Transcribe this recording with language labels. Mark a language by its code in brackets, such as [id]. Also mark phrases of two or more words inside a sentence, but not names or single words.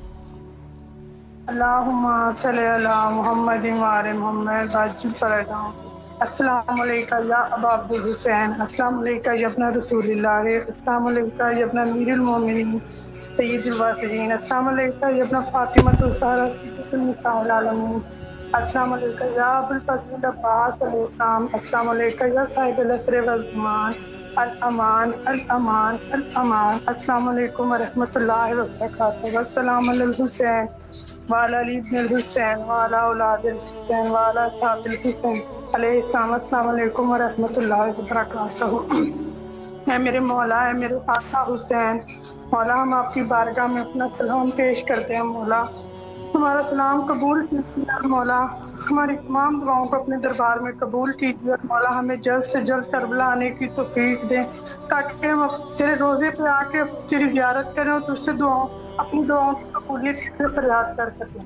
[ar] اللہم صلی علی محمد وعلی محمد وعجل فرجہ. السلام علیکم یا ابا عبد الحسین. السلام علیکم یا ابن رسول اللہ. السلام علیکم یا ابن امیر المومنین سید الواسطین. السلام علیکم یا ابن فاطمہ الزہرا سید النساء العالمین. السلام عليكم يا أبا الفضل عباس عليه السلام، السلام عليكم يا صاحب العصر والزمان، الأمان الأمان الأمان, السلام عليكم ورحمة الله وبركاته، والسلام على الحسين وعلى علي بن الحسين وعلى أولاد الحسين وعلى أصحاب الحسين عليه السلام، السلام عليكم ورحمة الله وبركاته. [ur] ہے میرے مولا، ہے میرے آقا حسین، مولا ہم آپ کی بارگاہ میں اپنا سلام پیش کرتے ہیں. مولا ہمارا سلام قبول کیجیے اور مولا ہماری تمام دعاؤں کو اپنے دربار میں قبول کیجیے اور مولا ہمیں جلد سے جلد کربلا آنے کی توفیق دیں تاکہ ہم تیرے روضے پہ آ کے تیری زیارت کریں اور تجھ سے دعاؤں اپنی دعاؤں کی قبولیت کے لیے فریاد کر سکیں.